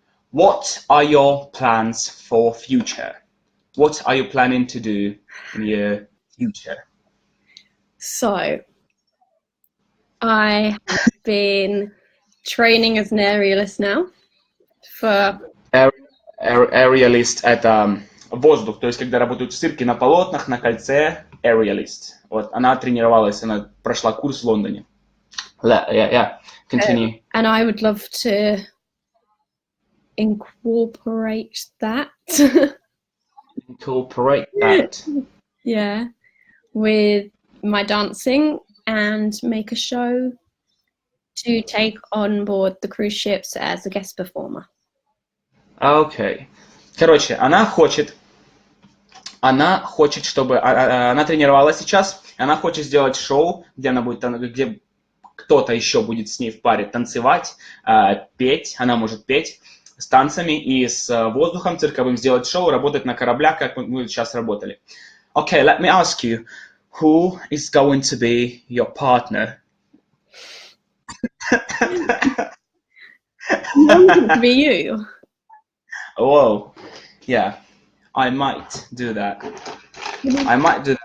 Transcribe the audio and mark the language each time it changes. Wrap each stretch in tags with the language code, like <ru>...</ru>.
<en>What are your plans for future? What are you planning to do in your future? So I have been training as an aerialist now for</en> <ru>Aerialist — это воздух, то есть когда работают в цирке на полотнах, на кольце, aerialist. Вот, она тренировалась, она прошла курс в Лондоне.</ru> <en>Yeah, continue. and I would love to incorporate that. Incorporate that. Yeah, with my dancing and make a show to take on board the cruise ships as a guest performer.</en> <ru>Окей. Короче, она хочет, чтобы она тренировалась сейчас, она хочет сделать шоу, где она будет, где кто-то еще будет с ней в паре танцевать, петь, она может петь с танцами и с воздухом цирковым, сделать шоу, работать на кораблях, как мы сейчас работали.</ru> <en>Okay, let me ask you, who is going to be your partner? To be you. Whoa, yeah, I might do that. I might do that.</en>